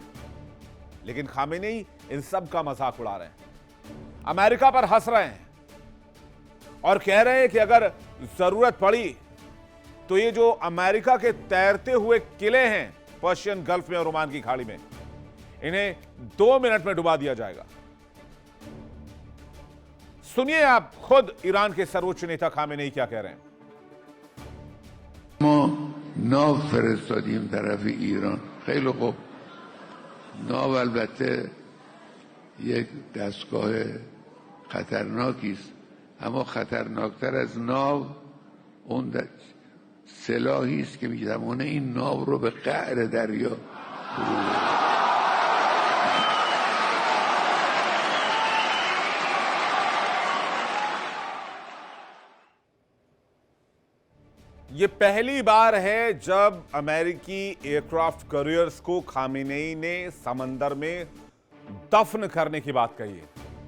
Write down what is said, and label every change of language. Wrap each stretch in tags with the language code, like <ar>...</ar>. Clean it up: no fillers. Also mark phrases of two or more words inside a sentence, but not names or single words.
<hi>लेकिन खामेनेई इन सब का मजाक उड़ा रहे हैं, अमेरिका पर हंस रहे हैं और कह रहे हैं कि अगर जरूरत पड़ी तो ये जो अमेरिका के तैरते हुए किले हैं पर्शियन गल्फ में और ओमान की खाड़ी में, इन्हें 2 मिनट में डुबा दिया जाएगा। सुनिए आप खुद ईरान के सर्वोच्च नेता खामेनेई क्या कह रहे हैं।</hi> <fa>ناو فرستادیم طرف ایران. خیلی خوب. ناو البته یک دستگاه خطرناکی است، اما خطرناکتر از ناو اون سلاحی است که میتونه این ناو رو به قعر دریا فرو ببره.</fa> <hi>ये पहली बार है जब अमेरिकी</hi> <en>aircraft carriers</en> <hi>को खामेनेई ने समंदर में दफन करने की बात कही है।</hi>